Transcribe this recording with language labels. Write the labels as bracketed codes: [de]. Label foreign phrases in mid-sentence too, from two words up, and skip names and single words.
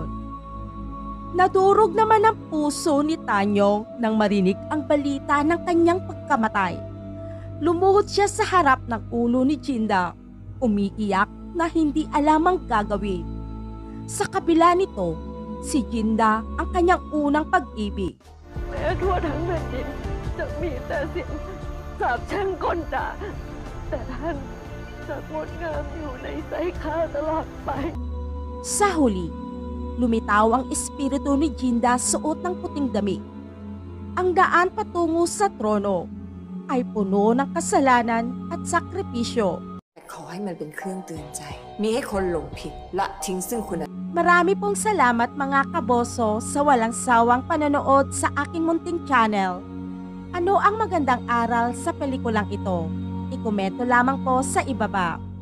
[tl] Nadurog naman ang puso ni Tanyong nang marinig ang balita ng kanyang pagkamatay. Lumuhod siya sa harap ng ulo ni Jinda, umiiyak na hindi alam ang gagawin. Sa kabila nito, si Jinda ang kanyang unang pag-ibig. [th] แม้ทั่วทั้งแผ่นดินจะมีแต่เสียงสาปแช่งก้นด่าแต่ท่านจะงดงามอยู่ในใจข้าตลอดไป [tl] Sa huli, lumitaw ang espiritu ni Jinda suot ng puting damit. Ang daan patungo sa trono ay puno ng kasalanan at sakripisyo. [th] ขอให้มันเป็นเครื่องเตือนใจ มีให้คนหลงผิดละทิ้งซึ่งคุณ [tl] Marami pong salamat mga kaboso sa walang sawang panonood sa aking munting channel. Ano ang magandang aral sa pelikulang ito? Ikomento lamang po sa ibaba.